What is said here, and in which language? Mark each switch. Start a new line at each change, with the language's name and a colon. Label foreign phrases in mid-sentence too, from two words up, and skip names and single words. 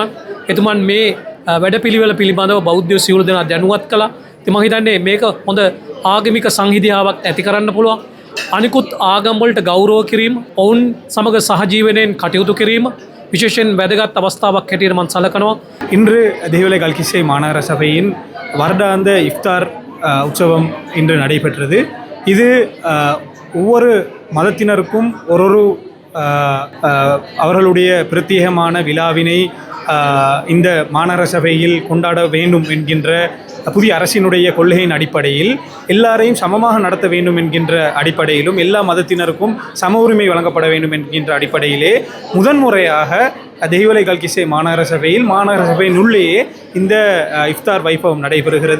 Sinhala: එතුමන් මේ වැඩපිළිවෙල පිළිබඳව බෞද්ධ සියලු දෙනා දැනුවත් කළා. ඉතින් මම හිතන්නේ මේක හොඳ ආගමික සංහිඳියාවක් ඇති කරන්න පුළුවන්. අනිකුත් ආගම් වලට ගෞරව කිරීම, ඔවුන් සමග සහජීවනයෙන් කටයුතු කිරීම விசேஷன் වැදගත් අවස්ථාවක් හැටියට මම සලකනවා.
Tamil: இன்று தேவலை கல்கிஸ்ஸை மாநகர சபையின் வருடாந்த இஃப்தார் உற்சவம் இன்று நடைபெற்றது. இது ஒவ்வொரு மதத்தினருக்கும் ஒரு அவர்களுடைய பிரத்யேகமான விழாவினை இந்த மாநகர சபையில் கொண்டாட வேண்டும் என்கின்ற புதிய அரசினுடைய கொள்கையின் அடிப்படையில் எல்லாரையும் சமமாக நடத்த வேண்டும் என்கின்ற அடிப்படையிலும் எல்லா மதத்தினருக்கும் சம உரிமை வழங்கப்பட வேண்டும் என்கின்ற அடிப்படையிலே முதன்முறையாக தெய்வலை கல்கிஸ்ஸை மாநகர சபையில் மாநகர சபையின் உள்ளேயே இந்த இஃப்தார் வைபவம் நடைபெறுகிறது.